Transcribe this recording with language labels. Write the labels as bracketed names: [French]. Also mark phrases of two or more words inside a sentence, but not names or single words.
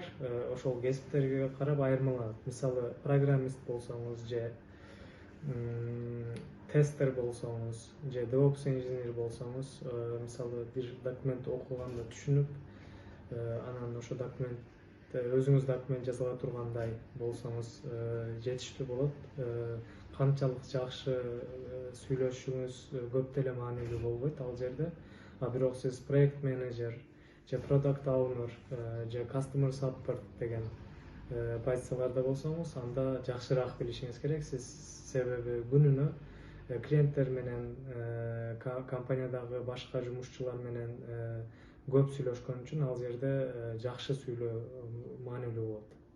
[Kyrgyz] Ошол кесиптерге карап айырмаланат. Мисалы, программист болсоңуз же тестер болсоңуз же DevOps инженер болсоңуз, мисалы бир документ окуганда түшүнүп, анан ошо документте өзүңүз документ жасала тургандай болсоңуз жетиштүү болот. Канчалык жакшы сүйлөшүңүз көп деле маанилүү болбойт ал жерде. Бирок сиз проект менеджер же [English] product owner [Kyrgyz] же [English] customer support [Kyrgyz] деген позицияларда болсоңуз, анда жакшыраак билишиңиз керек. Сиз себеби күнүнө клиенттер менен, компаниядагы башка жумушчулар менен көп сүйлөшкөн үчүн ал жерде жакшы сүйлөө маанилүү болот.